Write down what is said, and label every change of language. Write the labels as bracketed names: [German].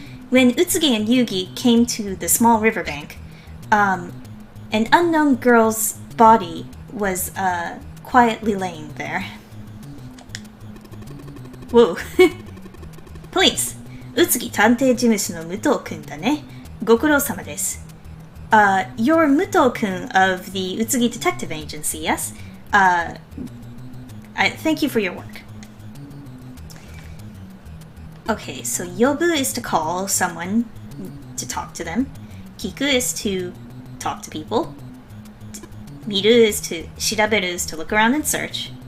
[English] When Utsugi and Yugi came to the small riverbank, an unknown girl's body was quietly laying there. Whoa. [Japanese] Please, Utsugi 探偵事務所の武藤くんだね。ご苦労様です。 [English] You're Muto-kun of the Utsugi Detective Agency, yes? I thank you for your work. Okay, so yobu is to call someone, to talk to them. Kiku is to talk to people. Miru is to, shiraberu is to look around and search.